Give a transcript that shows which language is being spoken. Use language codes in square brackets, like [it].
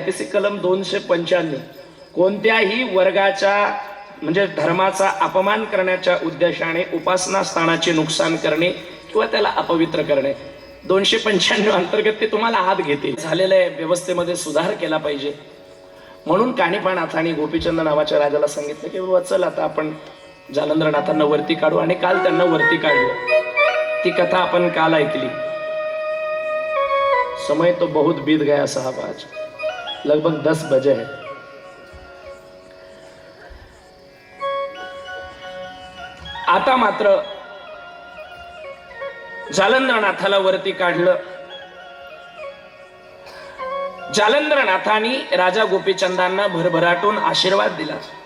[mr] IPC कलम 295 कोणत्याही वर्गाच्या म्हणजे धर्माचा अपमान करण्याच्या उद्देशाने उपासना स्थानाचे नुकसान करणे किंवा त्याला अपवित्र करणे 295 अंतर्गत ते तुम्हाला हात घेतील. झालेल्या व्यवस्थेमध्ये सुधार केला पाहिजे म्हणून कानिफानाथांनी गोपीचंद नावाच्या राजाला सांगितलं की बाबा चल आता आपण जालंधरनाथांना वरती काढू आणि काल त्यांना वरती काढलं. ती कथा आपण काल ऐकली. [hi] समय तो बहुत बीत गया साहब, आज लगभग 10 बजे है. [mr] आता मात्र जालंधरनाथाला वरती काढलं. जालंधरनाथांनी राजा गोपीचंदांना भरभराटून आशीर्वाद दिला.